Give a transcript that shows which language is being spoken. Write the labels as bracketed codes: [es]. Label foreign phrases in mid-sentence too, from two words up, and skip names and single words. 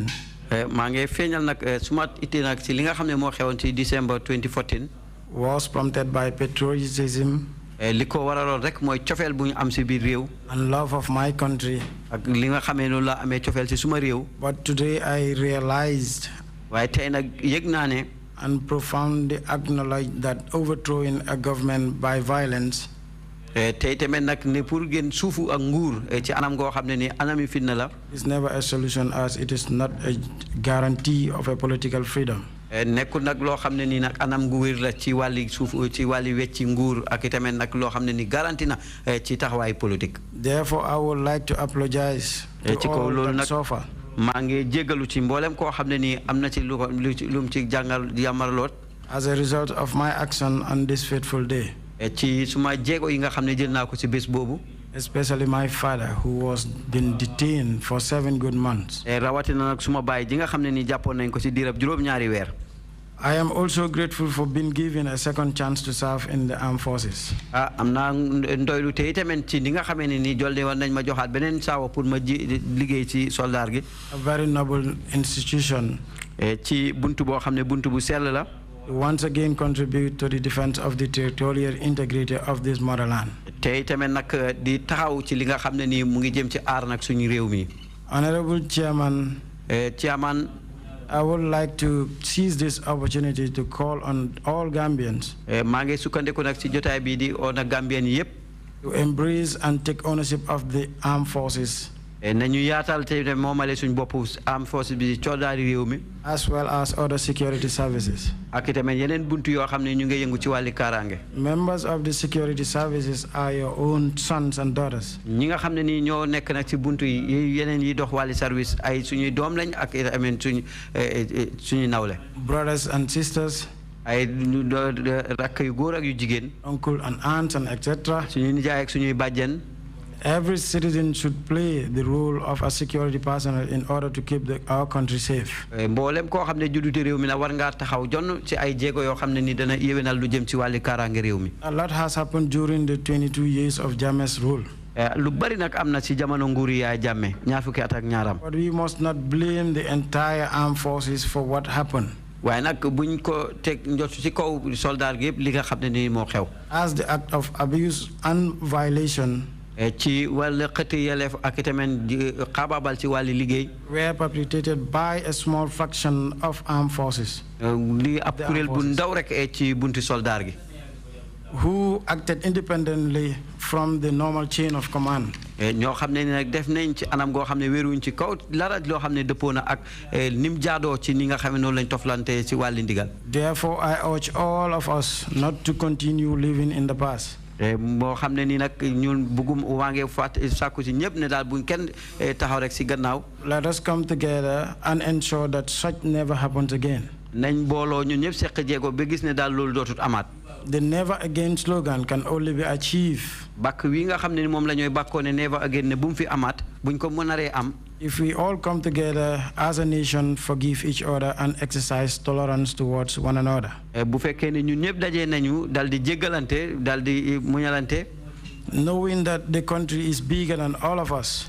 [wo] maa ngi feeñal nag suma ité nag ci li nga xam ne moo xewoon ci December 2014 [en] was prompted by patriotism [wo] li ko waraloon rek mooy cofeel bu ñu am ci biir réew [en] and love of my country. [wo] ak li nga xamee noonu la amee cofeel ci suma réew. [en] But today I realized [wo] waaye tey nag yëg naa ne [en] and profoundly acknowledge that overthrowing a government by violence [wo] tey tamit nag ne pour gën suufu ak nguur ci anam goo xam ne ni anami fitna la [en] is never a solution as it is not a guarantee of a political freedom. [wo] nekkul nag loo xam ne ni nag anam gu wér la ci wàlli suuf ci wàlli wecci nguur ak tamit nag loo xam ne ni garanti na ci taxawaay politique. [en] Therefore I would like to apologize to all that suffer. [wo] maa ngi jéggalu ci mboolem koo xam ne ni am na ci lu mu ci jàngal yamarloot [en] as a result of my action on this fateful day. [wo] ci suma jéego yi nga xam ne jël naa ko ci bés boobu. [en] Especially my father who was been detained for 7 good months. [wo] rawatina nag suma baay ji nga xam ne ni jàppoon nañ ko ci diirab juróom-ñaari weer. [en] I am also grateful for being given a second chance to serve in the armed forces. [wo] am naa ndoylu te itamit ci ni nga xamee ne ni jolde woon nañ ma joxaat beneen saawa pour ma liggéey ci soldaar gi. [en] A very noble institution. [wo] ci buntu boo xam ne buntu bu sell la. [en] Once again contribute to the defense of the territorial integrity of this motherland. [wo] te itamit nag di taxaw ci li nga xam ne ni mu ngi jëm ci aar nag suñu réew mi. [en] Honorable Chairman. Chairman. I would like to seize this opportunity to call on all Gambians. [wo] maa ngi sukkandiku nag ci jotaay bii di oo na Gambien yépp. [en] to embrace and take ownership of the armed forces. [wo] nañu yaatal te moomale suñ bopp [en] armed forces [wo] bi coodaari réew mi. [en] as well as other security services. [wo] ak itamit yeneen buntu yoo xam ne ñu ngi yëngu ci wàlli kaaraange. [en] Members of the security services are your own sons and daughters. [wo] ñi nga xam ne ni ñoo nekk nag ci buntu yi yeneen yi dox wàlli service ay suñuy doom lañ ak itamit suñu nawle. [en] brothers and sisters. [wo] ay rakk yu góor ak yu jigéen. [en] uncle and aunts and etc. [wo] suñuy nijaay ak suñuy bàjjen. [en] Every citizen should play the role of a security personnel in order to keep our country safe. [wo] mboolem koo xam ne juddute réew mi na war ngaa taxaw jonn ci ay jéego yoo xam ne ni dana yéwénal lu jëm ci wàlli kaaraange réew mi. [en] A lot has happened during the 22 years of Jammeh's rule. [wo] lu bari nag am na ci jamono nguuri Yaya Jammeh ñaar fukki at ak ñaaram. [en] But we must not blame the entire armed forces for what happened. [wo] waaye nag buñ ko teg njot ci kaw soldat gi yëpp li nga xam ne ni moo xew. [en] As the act of abuse and violation. [wo] ci wàllu xëti yelleef ak itamit xaabaabal ci wàllu liggéey. [en] were perpetrated by a small fraction of armed forces. [wo] li ab kuréel bu ndaw rek ci bunti soldaar gi. [en] who acted independently from the normal chain of command. [wo] ñoo xam ne nag def nañ ci anam goo xam ne wéeruñ ci kaw lara loo xam ne dëppoo na ak nim jaadoo ci ni nga xam ne noonu lañ toflante ci wàlli ndigal. [en] Therefore, I urge all of us not to continue living in the past. [wo] moo xam ne ni nag ñun bëggum waa ngi sàkku ci ñëpp ne daal buñ kenn taxaw rek si gannaaw. [en] Let us come together and ensure that such never happens again. [wo] nañ booloo ñun ñëpp seq jéego ba gis ne daal loolu dootut amaat. [en] The never again slogan can only be achieved. [wo] bàkk wi nga xam ne ni moom la ñooy bàkkoo ne [en] never again [wo] ne bu mu fi amaat buñ ko mënaree am. [en] If we all come together as a nation, forgive each other and exercise tolerance towards one another. [wo] bu fekkee ne ñun ñëpp dajee nañu dal di jéggalante dal di muñalante. [en] Knowing that the country is bigger than all of us.